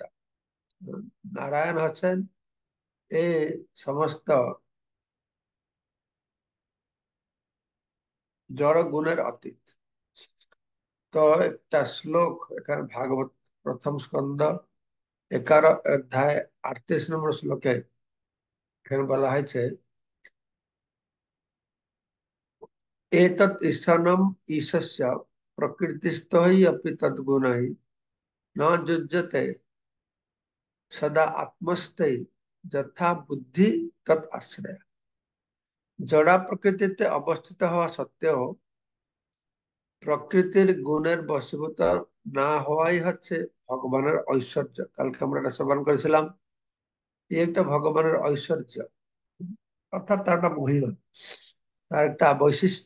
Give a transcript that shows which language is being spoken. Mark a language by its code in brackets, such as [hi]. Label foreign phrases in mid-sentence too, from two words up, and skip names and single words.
[bn] নারায়ণ হচ্ছেন এই সমস্ত জড় গুণের অতীত। তো একটা শ্লোক এখানে ভাগবত প্রথম স্কন্ধ 11 অধ্যায় 38 নম্বর শ্লোকে এখানে বলা হয়েছে, [sa] एतत् ईशानम् ईशस्य प्रकृतिस्थो हि अपि तद्गुणैः न युज्यते सदा आत्मस्ते যথা বুদ্ধি তৎ আশ্রয়। [bn] জড়া প্রকৃতিতে অবস্থিত হওয়া সত্ত্বেও প্রকৃতির গুণের বশীভূত না হওয়াই হচ্ছে ভগবানের ঐশ্বর্য। কালকে আমরা এটা শ্রবণ করেছিলাম, এই একটা ভগবানের ঐশ্বর্য, অর্থাৎ তার একটা মহিমা, তার একটা বৈশিষ্ট্য।